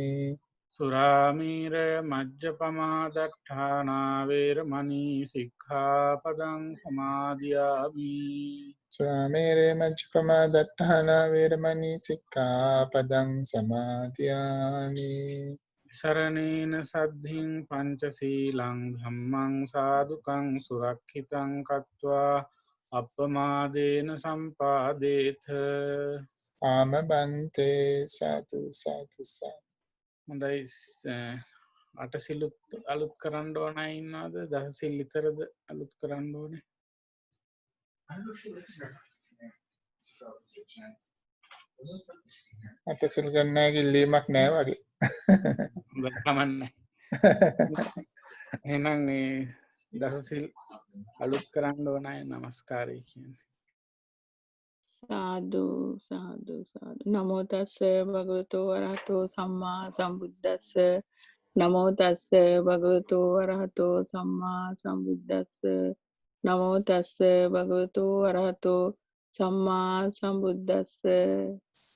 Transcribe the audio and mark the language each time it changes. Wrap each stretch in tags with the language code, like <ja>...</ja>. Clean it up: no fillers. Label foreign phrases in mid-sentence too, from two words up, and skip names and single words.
<pi>සුරාමීරය මජ්ජපමා දට්ඨානා වේරමණී සික්ඛාපදං සමාදියාමි. සුරාමේරේ මච්ඡපමා දට්ඨානා වේරමණී සික්ඛාපදං සමාදියාමි සරණේන සද්ධින් පංචසීලං ධම්මං සාදුකං සුරක්ෂිතං කତ୍වා අප්පමාදේන සම්පාදේත. ආමබන්තේ සතු සතු සතු</pi> <si>හොඳයි. අටසිලුත් අලුත් කරන්න ඕන අය ඉන්නවද? දසසිල් විතරද අලුත් කරන්න ඕනේ? අටසිල් ගන්නෑගේ ඉල්ලීමක් නෑ වගේ කමන්නේ. එහෙනම් මේ දසසිල් අලුත් කරන්න ඕන අය නමස්කාරය කියන්නේ. සාදු සාදු සාදු.</si> <pi>නමෝ තස්ස භගවතු වරහතෝ සම්මා සම්බුද්දස්ස. නමෝ තස්ස භගවතු වරහතෝ සම්මා සම්බුද්දස්ස. නමෝ තස්ස භගවතු වරහතෝ සම්මා සම්බුද්දස්ස.</pi>